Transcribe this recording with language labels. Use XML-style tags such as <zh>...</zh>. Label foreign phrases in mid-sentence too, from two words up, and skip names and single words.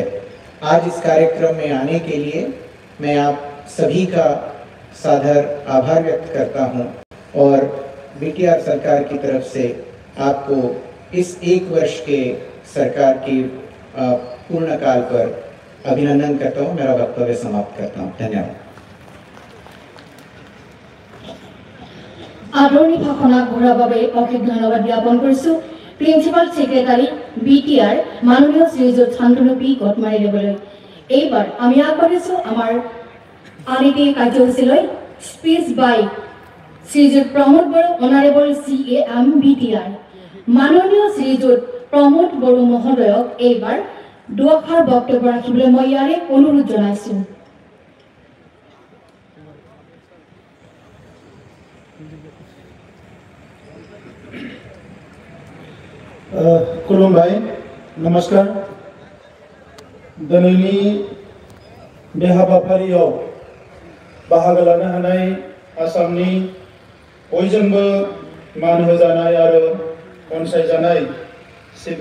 <hi>आज इस कार्यक्रम में आने के लिए मैं आप सभी का सादर आभार व्यक्त करता हूँ और BTR सरकार की तरफ से आपको इस 1 वर्ष के सरकार की पूर्ण काल पर अभिनंदन करता हूँ। मेरा वक्तव्य समाप्त करता हूँ। धन्यवाद। आदरणीय भाषण</hi> <as>আগবঢ়োৱাৰ বাবে অশেষ ধন্যবাদ জ্ঞাপন কৰিছো</as> <en>principal secretary</en> <as>BTR মাননীয় শ্ৰীযুত শান্তনু পি গটমাৰী দেৱলৈ। এইবাৰ আমি আগবাঢ়িছো আমাৰ আন এটি কাৰ্যসূচীলৈ।</as> <en>Speech by শ্ৰীযুত প্ৰমোদ বড়ো, Honourable CAM BTR।</en> <as>মাননীয় শ্ৰীযুত प्रमोद बड़ो महोदयक এইবাৰ দুআষাৰ বক্তব্য ৰাখিবলৈ মই ইয়াৰে অনুৰোধ জনাইছো।</as> <brx>खुलुमबाय, नमस्कार। दिनैनि बे हाबाफारियाव बाहागो लानो हानाय आसामनि बयजोंबो मान होजानाय आरो अनसायजानाय चीफ</brx>